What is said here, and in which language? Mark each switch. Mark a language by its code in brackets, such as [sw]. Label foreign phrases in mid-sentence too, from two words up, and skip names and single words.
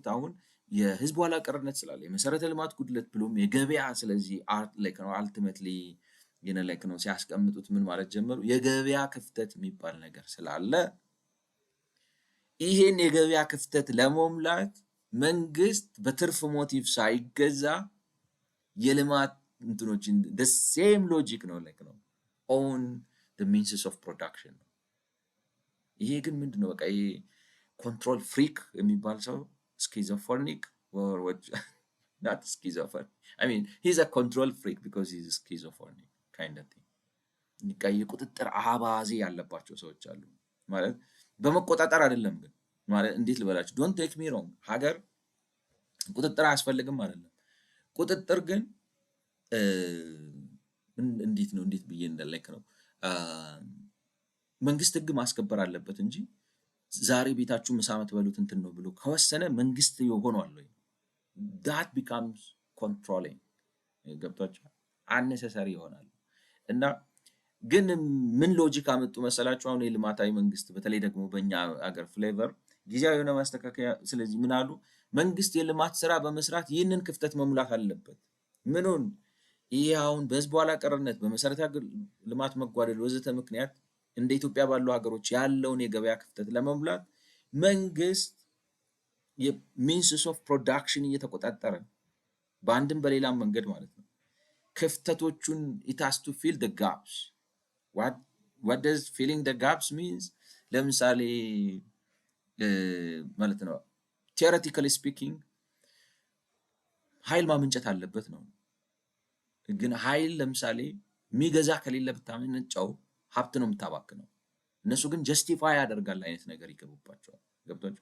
[am] አሁን የህዝቡ ኋላ ቀርነት ስላለ የመሰረተ ልማት ጉድለት ብሎም የገበያ ስለዚህ ላይክ ነው አልቲሜትሊ ላይክ ነው ሲያስቀምጡት ምን ማለት ጀመሩ? የገበያ ክፍተት የሚባል ነገር ስላለ ይሄን የገበያ ክፍተት ለመሙላት መንግስት በትርፍ ሞቲቭ ሳይገዛ የልማት እንትኖችን [en] the same logic [am] ነው ላይክ ነው [en] own the means of production [am] ነው። ይሄ ግን ምንድነው? በቃ ይሄ [en] control freak [am] የሚባል ሰው [en] schizophrenic or what not schizophrenic I mean he's a control freak because he's schizophrenic kind of thing። [am] የቁጥጥር አባዜ ያለባቸው ሰዎች አሉ ማለት በመቆጣጠር አይደለም ግን ማለት እንዴት ልበላችሁ? [en] don't take me wrong [am] ሀገር ቁጥጥር አያስፈልግም አይደለም። ቁጥጥር ግን እንዴት ነው እንዴት ብዬ እንደላይክ ነው መንግስት ህግ ማስከበር አለበት እንጂ ዛሬ ቤታችሁ ምሳ የምትበሉት እንትን ነው ብሎ ከወሰነ መንግስት ሆኗል ወይ? [en] that becomes controlling ገብቷችኋል? [am] unnecessary ይሆናል እና ግን ምን ሎጂክ አመጡ መሰላችሁ? አሁን የልማታዊ መንግስት በተለይ ደግሞ በእኛ ሀገር ፍሌቨር ጊዜያዊ የሆነ ማስተካከያ። ስለዚህ ምን አሉ? መንግስት የልማት ስራ በመስራት ይህንን ክፍተት መሙላት አለበት። ምኑን ይሄ አሁን በህዝብ ኋላ ቀርነት በመሰረታዊ ልማት መጓደል ወዘተ ምክንያት እንደ ኢትዮጵያ ባሉ ሀገሮች ያለውን የገበያ ክፍተት ለመሙላት መንግስት [en] means of production [am] እየተቆጣጠረ በአንድም በሌላም መንገድ ማለት ነው ክፍተቶቹን [en] it has to fill the gaps. what does filling the gaps means? [am] ለምሳሌ ማለት ነው [en] theoretically speaking [am] ኃይል ማመንጨት አለበት ነው። ግን ኃይል ለምሳሌ የሚገዛ ከሌለ ብታመነጨው ሀብት ነው የምታባክነው። እነሱ ግን ጀስቲፋይ ያደርጋል አይነት ነገር ይገቡባቸዋል። ገብቷቸው።